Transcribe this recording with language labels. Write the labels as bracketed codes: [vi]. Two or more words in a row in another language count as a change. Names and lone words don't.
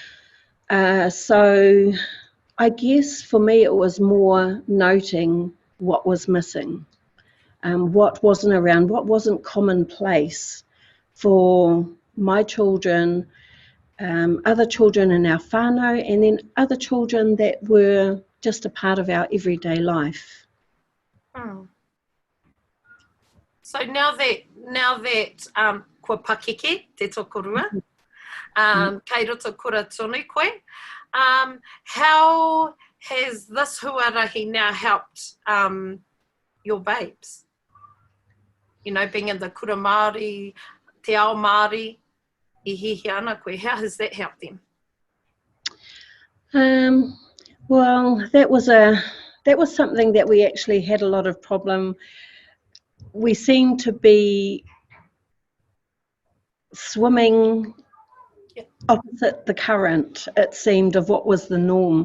[en] So I guess for me it was more noting what was missing, what wasn't around, what wasn't commonplace for my children, other children in our whānau, and then other children that were just a part of our everyday life. So now that [mi] kua pakeke te tokorua, kei roto kura tonu koe, [en] how has this huarahi now helped your babes? You know, being in the [mi] kura Māori, te ao Māori, I hihi ana koe, [en] how has that helped them? Well, that was a that was something that we actually had a lot of problem. We seemed to be swimming opposite the current, it seemed, of what was the norm.